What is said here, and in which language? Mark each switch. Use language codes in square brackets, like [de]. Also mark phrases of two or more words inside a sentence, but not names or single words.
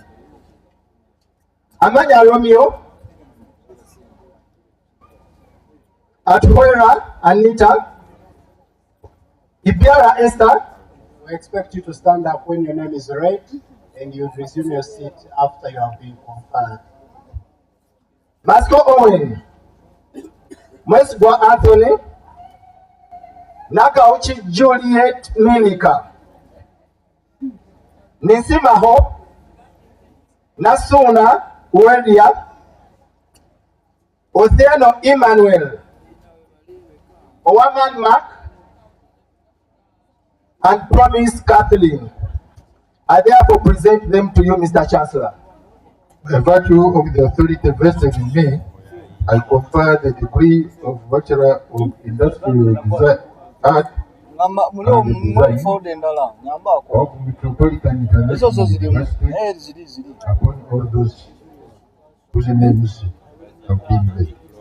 [en] Amanya Romeo, Atuera Anita, Ibiara Esther. We expect you to stand up when your name is read and you resume your seat after you have been conferred. Masco Owen, Mwesgwa Anthony, Nakauchi Juliet Minika, Nisimaho, Nasuna Uelia, Otheno Emmanuel, Owaman Mark, and Promise Kathleen. I therefore present them to you, Mr. Chancellor. By virtue of the authority vested in me, I confer the degree of Bachelor of Industrial Design, Art and Design of Metropolitan International University upon all those whose names have been read.